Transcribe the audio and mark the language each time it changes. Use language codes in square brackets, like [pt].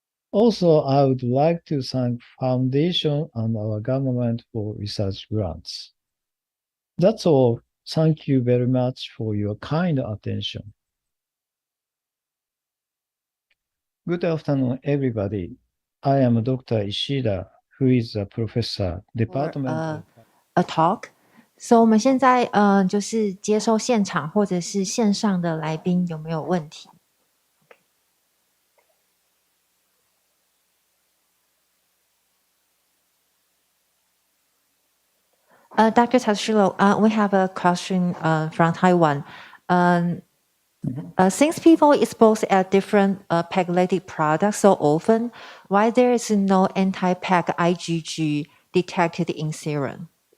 [en] Also, I would like to thank Foundation and our government for research grants. That's all. Thank you very much for your kind attention. Good afternoon, everybody. I am Dr. Ishida, who is a professor, department a talk. [zh] So 我们现在就是接受现场或者是线上的来宾有没有问题？Dr. [en] Tatsushiro, we have a question from Taiwan. Since people expose at different PEG-related products so often, why there is no anti-PEG IgG detected in serum?